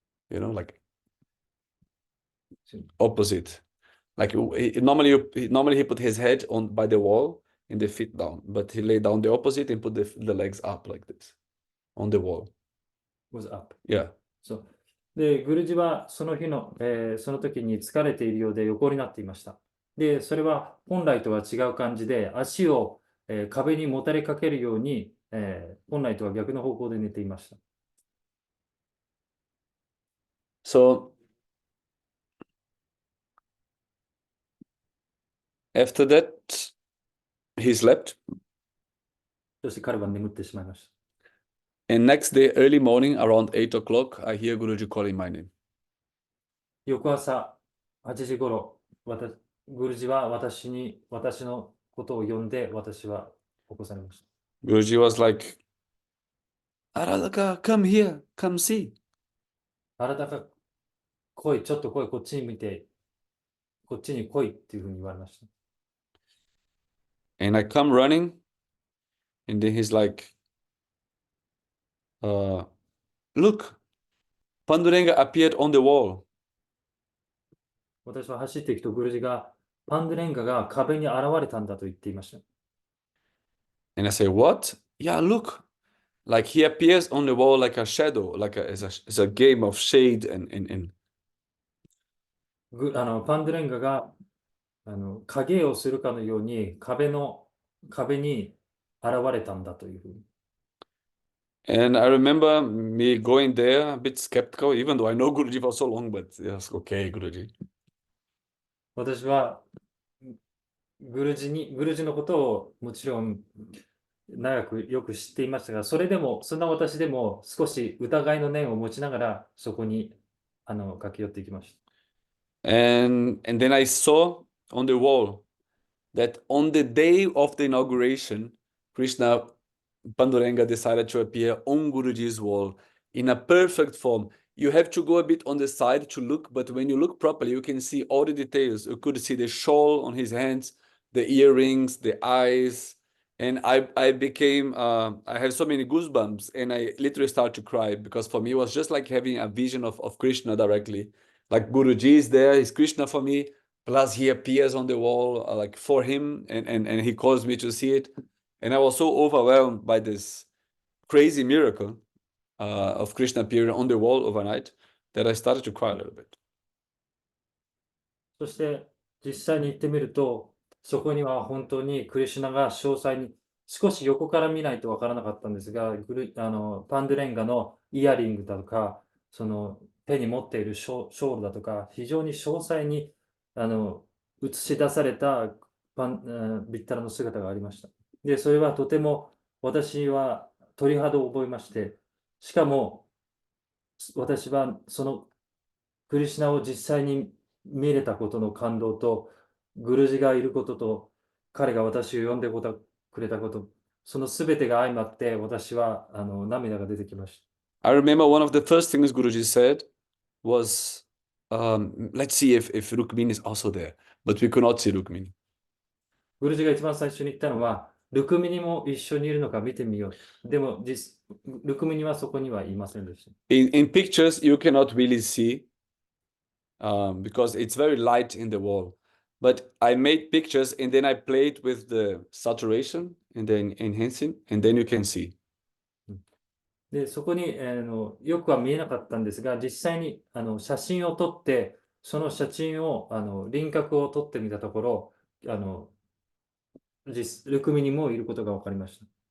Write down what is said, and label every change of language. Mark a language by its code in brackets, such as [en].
[en] You know, like opposite. Like normally he put his head by the wall and the feet down, but he lay down the opposite and put the legs up like this on the wall. Was up. Yeah. [ja] そう。で、グルジはその日の、その時に疲れているようで横になっていました。で、それは本来とは違う感じで、足を、壁にもたれかけるように、本来とは逆の方向で寝ていました。 [en] So after that, he slept. [ja] そして彼は眠ってしまいました。 [en] And next day, early morning, around 8 o'clock, I hear Guruji calling my name. [ja] 翌朝8時ごろ、グルジは私のことを呼んで、私は起こされました。 [en] Guruji was like, Aradaka, come here, come see. [ja] あなたが来い、ちょっと来い、こっちに見て、こっちに来いっていうふうに言われました。 [en] And I come running, and then he's like, look, Panduranga appeared on the wall. [ja] 私は走っていくとグルジがパンドゥレンガが壁に現れたんだと言っていました。 [en] And I say, what? Yeah, look. Like he appears on the wall like a shadow, like it's a game of shade and [ja] パンドゥレンガが影をするかのように壁に現れたんだというふうに。 [en] And I remember me going there a bit skeptical, even though I know Guruji for so long, but yes, okay, Guruji. [ja] 私はグルジのことをもちろん長くよく知っていましたが、そんな私でも少し疑いの念を持ちながらそこに駆け寄っていきました。 [en] And then I saw on the wall that on the day of the inauguration, Krishna Pandurenga decided to appear on Guruji's wall in a perfect form. You have to go a bit on the side to look, but when you look properly, you can see all the details. You could see the shawl on his hands, the earrings, the eyes. And I became, I have so many goosebumps, and I literally started to cry because for me, it was just like having a vision of Krishna directly. Like Guruji is there, he's Krishna for me, plus he appears on the wall like for him, and he calls me to see it. And I was so overwhelmed by this crazy miracle of Krishna appearing on the wall overnight that I started to cry a little bit. [ja] そして実際に行ってみると、そこには本当にクリシュナが詳細に、少し横から見ないとわからなかったんですが、パンドゥレンガのイヤリングだとか、その手に持っているショールだとか、非常に詳細に映し出されたビッタラの姿がありました。で、それはとても私は鳥肌を覚えまして、しかも私はそのクリシュナを実際に見れたことの感動と、グルジがいることと、彼が私を呼んでくれたこと、そのすべてが相まって、私は涙が出てきました。 [en] I remember one of the first things Guruji said was, let's see if Rukmini is also there. But we could not see Rukmini. [ja] グルジが一番最初に言ったのは、ルクミニも一緒にいるのか見てみよう。でも、ルクミニはそこにはいませんでした。 [en] In pictures, you cannot really see because it's very light in the wall. But I made pictures and then I played with the saturation and then enhancing, and then you can see. [ja] で、そこに、よくは見えなかったんですが、実際に写真を撮って、その写真を輪郭を撮ってみたところ、ルクミにもいることが分かりました。